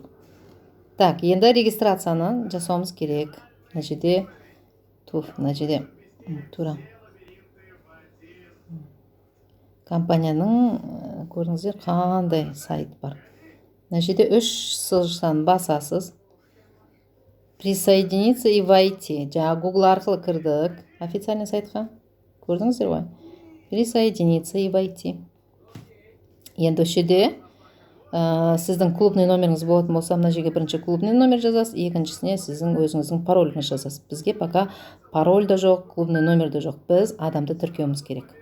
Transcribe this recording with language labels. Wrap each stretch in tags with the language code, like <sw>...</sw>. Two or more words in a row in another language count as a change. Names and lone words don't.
<kk>Так, енді регистрацияны жасауымыз керек. Мына жерде тура. Компанияның көрдіңіздер қандай сайт бар. Мына жерде 3 сызықтан басасыз.</kk> <ru>Присоединиться и войти.</ru> <kk>Google арқылы кірдік</kk> <ru>официальный сайтқа.</ru> <kk>Көрдіңіздер ғой?</kk> <ru>Присоединиться и войти.</ru> <kk>Енді үшеде сіздің</kk> <ru>клубный номеріңіз</ru> <kk>болатын болса, мына жерге бірінші</kk> <ru>клубный номер</ru> <kk>жазасыз, екіншісіне сіздің өзіңіздің пароліңіз жазасыз. Бізге пока пароль да жоқ,</kk> <ru>клубный номер</ru> <kk>да жоқ. Біз адамды тіркеуіміз керек.</kk>